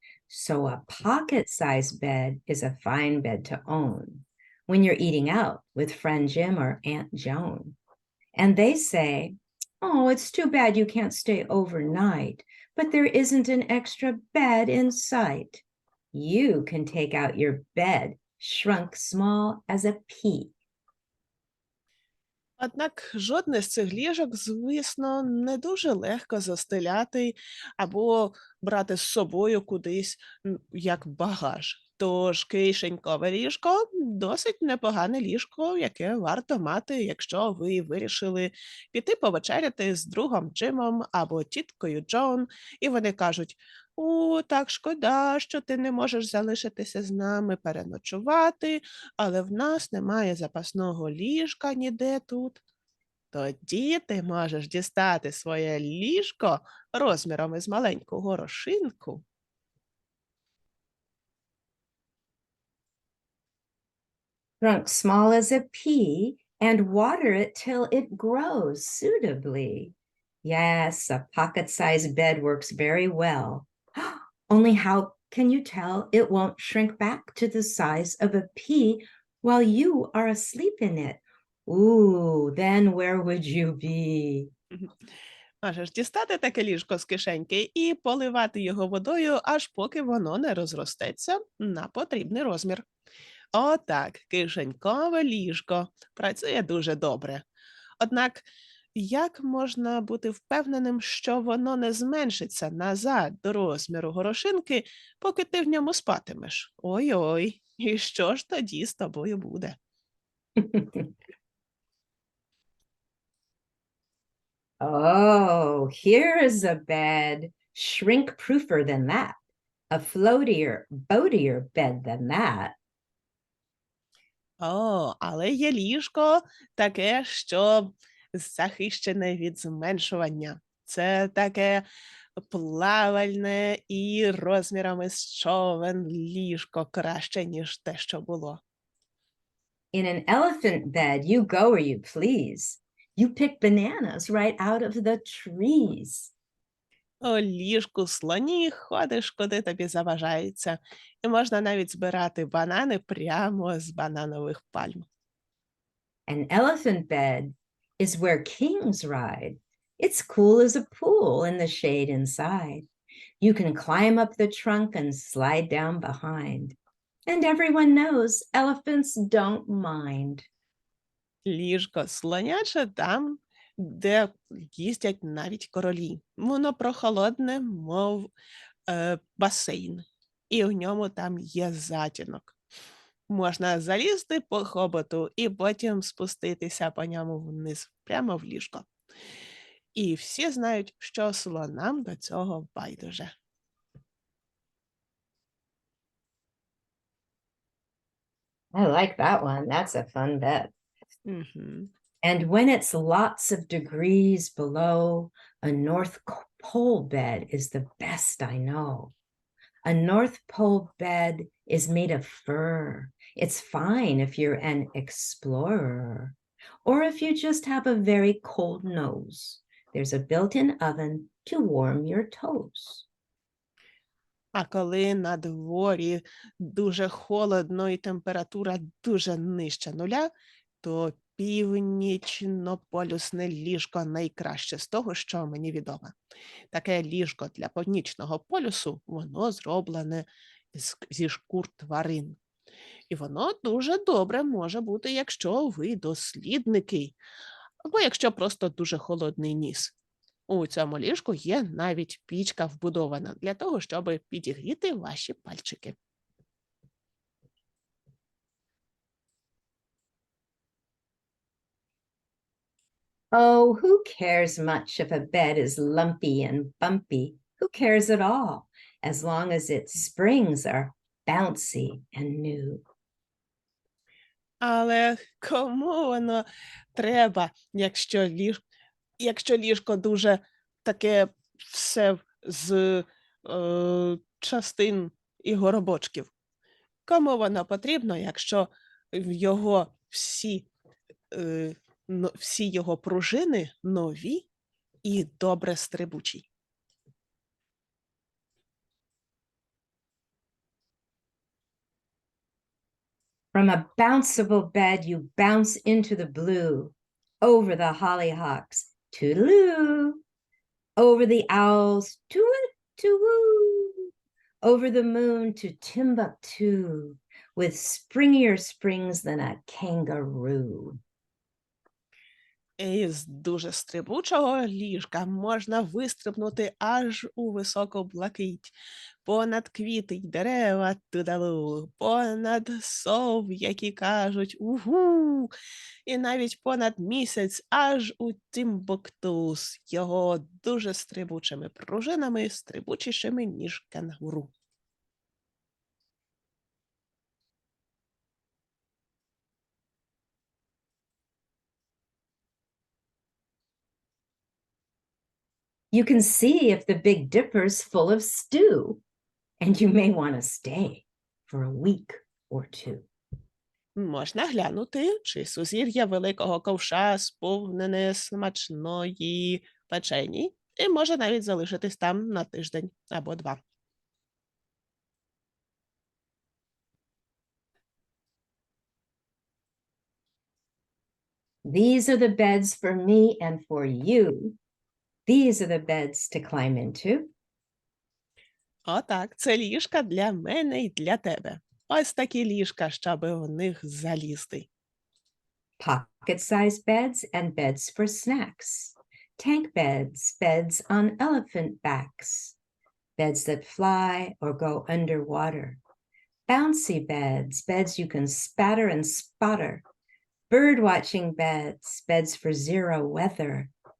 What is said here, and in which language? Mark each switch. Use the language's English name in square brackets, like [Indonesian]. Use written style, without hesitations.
[English] So a pocket-sized bed is a fine bed to own when you're eating out with friend Jim or Aunt Joan. And they say, oh, it's too bad you can't stay overnight, but there isn't an extra bed in sight. You can take out your bed, shrunk small as a pea. [Ukrainian] Однак жодне з цих ліжок, звісно, не дуже легко застеляти або брати з собою кудись як багаж. Тож кишенькове ліжко – досить непогане ліжко, яке варто мати, якщо ви вирішили піти повечеряти з другом Джимом або тіткою Джон, і вони кажуть: «О, так шкода, що ти не можеш залишитися з нами переночувати, але в нас немає запасного ліжка ніде тут». Тоді ти можеш дістати своє ліжко розміром із маленьку горошинку. [English] Shrunk small as a pea and water it till it grows suitably. Yes, a pocket-sized bed works very well. Only how can you tell it won't shrink back to the size of a pea while you are asleep in it? Ooh, then where would you be? [Ukrainian] Можеш дістати таке ліжко з кишеньки і поливати його водою, аж поки воно не розростеться на потрібний розмір. Отак, кишенькове ліжко працює дуже добре. Однак, як можна бути впевненим, що воно не зменшиться назад до розміру горошинки, поки ти в ньому спатимеш? Ой-ой, і що ж тоді з тобою буде? [English] Oh, here's a bed shrink-proofer than that. A floatier, boatier bed than that. [Ukrainian] О, але є ліжко таке, що захищене від зменшування. Це таке плавальне і розмірами з човен ліжко краще, ніж те, що було. [English] In an elephant bed, you go where you please. You pick bananas right out of the trees. [Ukrainian] У ліжку слоні ходиш, куди тобі заважається. І можна навіть збирати банани прямо з бананових пальм. [English] An elephant bed is where kings ride. It's cool as a pool in the shade inside. You can climb up the trunk and slide down behind. And everyone knows elephants don't mind. [Ukrainian] Ліжко слоняче там, де їздять навіть королі. Воно прохолодне, мов басейн. І в ньому там є затінок. Можна залізти по хоботу і потім спуститися по ньому вниз, прямо в ліжко. І всі знають, що слонам до цього байдуже. [English] I like that one. That's a fun bed. Мгм. And when it's lots of degrees below, a North Pole bed is the best I know. A North Pole bed is made of fur. It's fine if you're an explorer, or if you just have a very cold nose. There's a built-in oven to warm your toes. [Ukrainian] А коли на дворі дуже холодно і температура дуже нижче нуля, то північно-полюсне ліжко найкраще з того, що мені відомо. Таке ліжко для північного полюсу, воно зроблене зі шкур тварин. І воно дуже добре може бути, якщо ви дослідники, або якщо просто дуже холодний ніс. У цьому ліжку є навіть пічка вбудована для того, щоб підігріти ваші пальчики. [English] Oh, who cares much if a bed is lumpy and bumpy? Who cares at all, as long as its springs are bouncy and new? [Ukrainian] Але кому воно треба, якщо ліжко дуже таке все з частин і горобочків? Кому воно потрібно, якщо в його всі всі його пружини нові і добре стрибучі. [English] From a bounceable bed, you bounce into the blue, over the hollyhocks, toodaloo, over the owls, toot-toot, over the moon to Timbuktu, with springier springs than a kangaroo. [Ukrainian] Із дуже стрибучого ліжка можна вистрибнути аж у високу блакить. Понад квіти й дерева тудалу, понад сов, які кажуть угу, і навіть понад місяць аж у Тімбукту з його дуже стрибучими пружинами, стрибучішими, ніж кенгуру. [English] You can see if the Big Dipper's full of stew, and you may want to stay for a week or two. [Ukrainian] Можна глянути, чи сузір'я великого ковша сповнене смачної печені, і може навіть залишитись там на тиждень або два. [English] These are the beds for me and for you. These are the beds to climb into. [Ukrainian] Отак, це ліжка для мене і для тебе. Ось такі ліжка, щоб в них залізти. [English] Pocket-sized beds and beds for snacks. Tank beds, beds on elephant backs. Beds that fly or go underwater. Bouncy beds, beds you can spatter and spotter. Bird-watching beds, beds for zero weather.